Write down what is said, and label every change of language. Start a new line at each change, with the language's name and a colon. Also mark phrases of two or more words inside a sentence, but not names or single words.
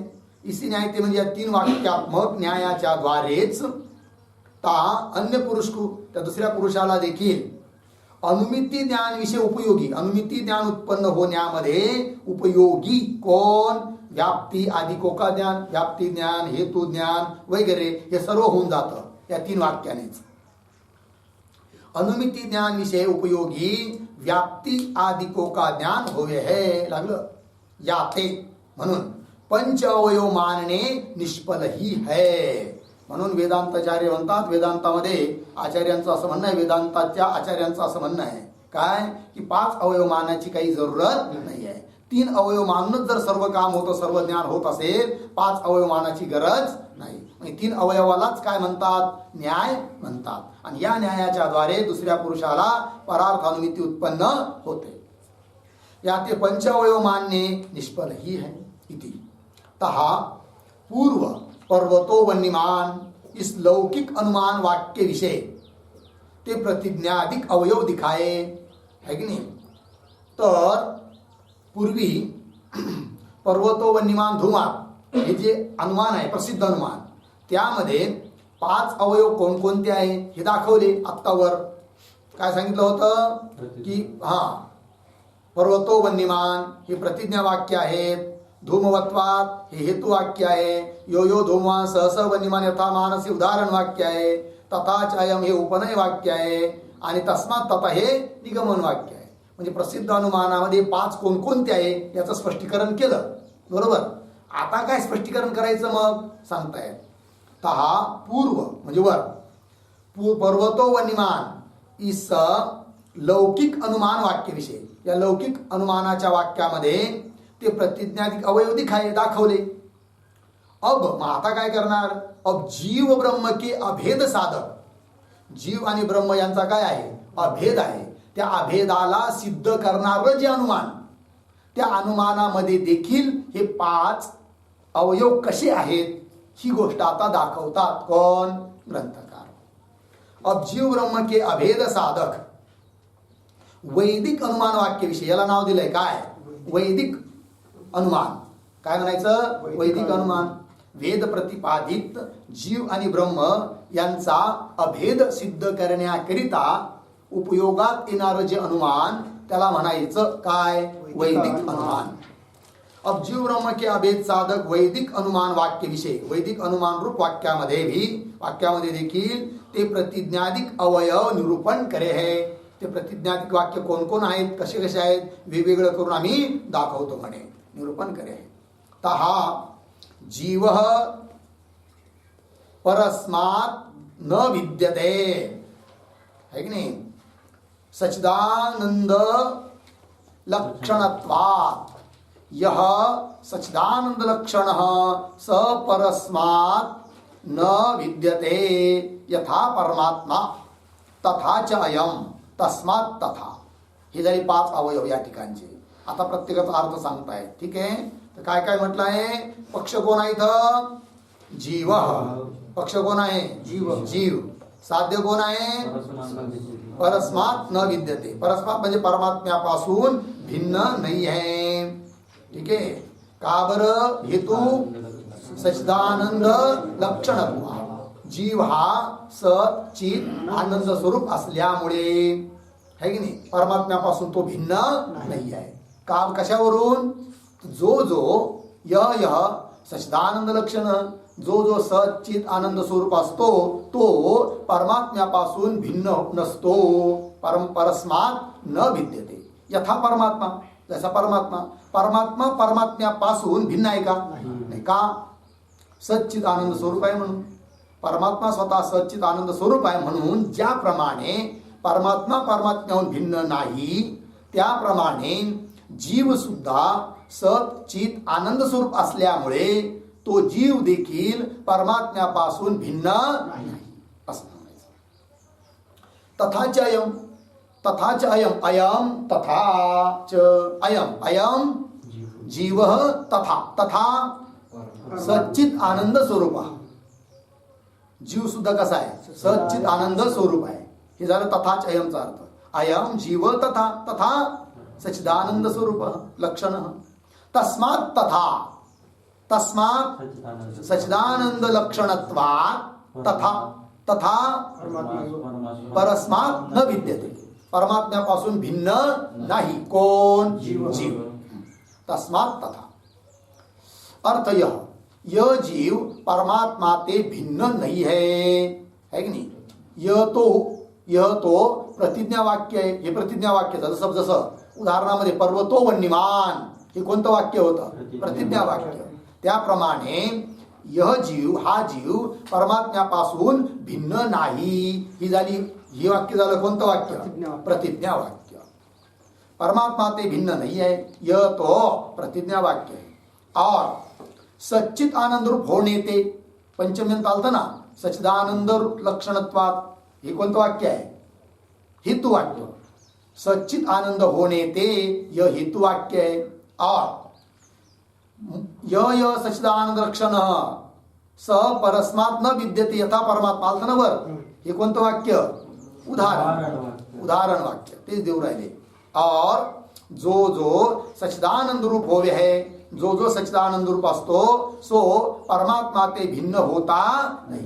Hindi: इसी न्याय ते
Marathi: म्हणजे या 3 वाक्यात्मक न्यायाच्या द्वारेच
Hindi: ता अन्य पुरुष को,
Marathi: त्या दुसऱ्या पुरुषाला देखील अनुमिती ज्ञान विषय उपयोगी, अनुमिती ज्ञान उत्पन्न होण्यामध्ये उपयोगी कोण?
Hindi: व्याप्ती आदिकों का ज्ञान,
Marathi: व्याप्ती ज्ञान, हेतु ज्ञान वगैरे हे सर्व होऊन जातं या 3 वाक्यानेच.
Hindi: अनुमिती ज्ञान विषय उपयोगी व्याप्ती आदिकों का ज्ञान होवे है.
Marathi: लागलं याते.
Hindi: म्हणून पंच अवयव मानणे निष्फल ही है.
Marathi: म्हणून वेदांताचार्य म्हणतात, वेदांतामध्ये आचार्यांचं असं म्हणणं आहे, वेदांताच्या आचार्यांचं असं म्हणणं आहे काय की 5 अवयव मानाची काही जरूरत नाही आहे. 3 अवयव मानूनच जर सर्व काम होतं, सर्व ज्ञान होत असेल, 5 अवयव मानाची गरज नाही. 3 अवयवालाच काय म्हणतात? न्याय म्हणतात. आणि या न्यायाच्या द्वारे दुसऱ्या पुरुषाला परार्थानुमिती उत्पन्न होते.
Hindi: या ते पंचावयव मानणे निष्फल ही है. इति तहा पूर्व पर्वतो वन्यमान इस लौकिक अनुमान वाक्य विषय ते प्रतिज्ञाधिक अवयव दिखाए है
Marathi: की नाही. तर पूर्वी
Sanskrit: पर्वतो वन्यमान धुमार
Marathi: हे जे अनुमान आहे, प्रसिद्ध अनुमान, त्यामध्ये 5 अवयव कोणकोणते आहे हे दाखवले. आत्तावर काय सांगितलं होतं की
Sanskrit: पर्वतो वन्यमान
Marathi: हे प्रतिज्ञा वाक्य आहेत. धूमवत्वात हे हेतु वाक्य आहे.
Sanskrit: यो यो धूमवान सहस वन्यमान यथा मानस
Marathi: हे उदाहरण वाक्य आहे. तथाचयम हे उपनय वाक्य आहे. आणि
Sanskrit: तस्मात तथा
Marathi: हे निगमन वाक्य आहे. म्हणजे प्रसिद्ध अनुमानामध्ये 5 कोणकोणते आहे याचं स्पष्टीकरण केलं. बरोबर. आता काय स्पष्टीकरण करायचं मग सांगतायत.
Hindi: तहा पूर्व
Marathi: म्हणजे वर
Sanskrit: पर्वतो वन्यमान
Hindi: इस लौकिक अनुमान वाक्यविषय,
Marathi: या लौकिक अनुमानाच्या वाक्यामध्ये
Hindi: ते प्रतिज्ञाधिक अवयव दिखाए
Marathi: दाखवले. अब मग आता काय करणार?
Hindi: अब जीव ब्रह्म के अभेद साधक,
Marathi: जीव आणि ब्रह्म यांचा काय आहे? अभेद आहे. त्या अभेदाला सिद्ध करणारं जे अनुमान, त्या अनुमानामध्ये देखील हे 5 अवयव कसे आहेत ही गोष्ट आता दाखवतात कोण? ग्रंथकार.
Hindi: अब जीव ब्रह्म के अभेद साधक वैदिक अनुमान वाक्यविषय,
Marathi: याला नाव दिलंय काय? वैदिक अनुमान. काय म्हणायचं? वैदिक अनुमान. वेद प्रतिपादित जीव आणि ब्रह्म यांचा अभेद सिद्ध करण्याकरिता उपयोगात येणारं जे अनुमान त्याला म्हणायचं काय? वैदिक अनुमान.
Hindi: अब जीव ब्रह्म के अभेद साधक वैदिक अनुमान वाक्यविषय,
Marathi: वैदिक अनुमान रूप वाक्यामध्ये देखील
Hindi: ते प्रतिज्ञाधिक अवयव निरूपण करे है.
Marathi: ते प्रतिज्ञाधिक वाक्य कोण कोण आहेत, कसे कसे आहेत, वेगवेगळं करून आम्ही दाखवतो म्हणे,
Hindi: निरूपण करे.
Sanskrit: तहा जीव परस्मात् न विद्यते,
Marathi: है की नाही?
Sanskrit: सच्चिदानंद लक्षणत्वात् यह सच्चिदानंद लक्षण स परस्मात् न विद्यते यथा परमात्मा तथा च अयम तस्मात् तथा.
Marathi: हे झाले 5 अवयव या ठिकाणचे. आता प्रत्येकाचा अर्थ सांगताय. ठीक आहे. तर काय काय म्हटलं आहे? पक्ष कोण आहे इथं? जीव. पक्ष कोण आहे? जीव. साध्य कोण आहे?
Sanskrit: परस्मात् न विद्यते.
Marathi: परस्मात् म्हणजे परमात्म्यापासून भिन्न नाही आहे. ठीक आहे. का बरं? हेतू सच्चिदानंद लक्षणत्व. जीव हा सत चित आनंद स्वरूप असल्यामुळे, है की नाही, परमात्म्यापासून तो भिन्न नाही आहे. का? कशावरून?
Hindi: जो यह सच्चिदानंद लक्षण,
Marathi: जो सच्चित आनंद स्वरूप असतो तो परमात्म्यापासून भिन्न नसतो.
Sanskrit: परस्मात् न विद्यते यथा परमात्मा,
Marathi: जसा परमात्मा परमात्म्यापासून भिन्न आहे का? नाही. का? सच्चित आनंद स्वरूप आहे म्हणून. परमात्मा स्वतः सच्चित आनंद स्वरूप आहे म्हणून ज्याप्रमाणे परमात्मा परमात्म्याहून भिन्न नाही, त्याप्रमाणे जीव सुद्धा सच्चित आनंद स्वरूप असल्यामुळे तो जीव देखील परमात्म्यापासून भिन्न नाही असं म्हणायचं.
Sanskrit: तथाच अयम तथाच अयम जीव तथा सच्चित आनंद स्वरूप.
Marathi: जीव सुद्धा कसा आहे? सच्चित आनंद स्वरूप आहे. हे झालं तथाच अयमचा अर्थ.
Sanskrit: अयम जीव तथा सच्चिदानंद स्वरूप लक्षण. तस्मात् सच्चिदानंद लक्षणत्वात् तथा परस्मात् न विद्यते.
Marathi: परमात्म्यापासून भिन्न नाही. कोण? जीव.
Sanskrit: तस्मात् तथा.
Hindi: अर्थ यह जीव परमात्मा ते भिन्न नहीं है
Marathi: कि नाही?
Hindi: यह तो
Marathi: प्रतिज्ञा वाक्य आहे. हे प्रतिज्ञा वाक्य जसं उदाहरणामध्ये
Sanskrit: पर्वतो वन्यमान
Marathi: हे कोणतं वाक्य होतं? प्रतिज्ञा वाक्य. त्याप्रमाणे यह जीव हा जीव परमात्म्यापासून भिन्न नाही. ही वाक्य झालं कोणतं वाक्य? प्रतिज्ञा वाक्य.
Hindi: परमात्मा ते भिन्न नहीं है, यह तो प्रतिज्ञा वाक्य है.
Marathi: और सच्चित आनंद रूप होणे ते पंचम्यंत आलतं ना, सच्चिदानंद लक्षणत्वात, हे कोणतं वाक्य आहे? हेतु वाक्य. सच्चित आनंद होणे
Hindi: ते यह हेतु वाक्य है.
Marathi: और यह सच्चिदानंद लक्षण
Sanskrit: स परस्मात् न विद्यते यथा परमात्मा
Marathi: आलतं ना वर, हे कोणतं वाक्य? उदाहरण वाक्य. तेच देऊ राहिले.
Hindi: और जो सच्चिदानंद रूप होवे है,
Marathi: जो सच्चिदानंद रूप असतो
Hindi: सो परमात्मा ते भिन्न होता नहीं.